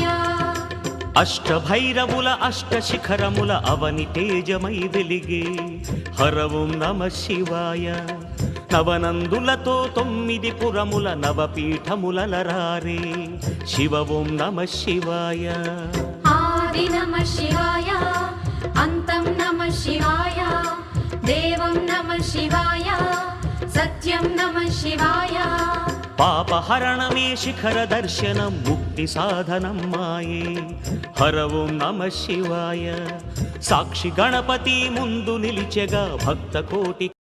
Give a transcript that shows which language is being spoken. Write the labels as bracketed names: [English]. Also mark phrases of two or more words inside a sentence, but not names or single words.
[Telugu] అష్టభైరవుల అష్ట శిఖరముల అవని తేజమై వెలిగే హర [Sanskrit] ఓం నమ శివాయ [Telugu] నవనందులతో 9 పురముల నవపీఠముల రారే శివ [Sanskrit] ఓం నమ శివాయ आदि नमः शिवाय अन्तं नमः शिवाय देवं नमः शिवाय सत्यं नमः शिवाय [Telugu] పాపహరణమే శిఖర దర్శనం ముక్తి సాధనం మాయే హర [Sanskrit] ఓం నమ శివాయ [Telugu] సాక్షి గణపతి ముందు నిలిచెగా భక్త కోటి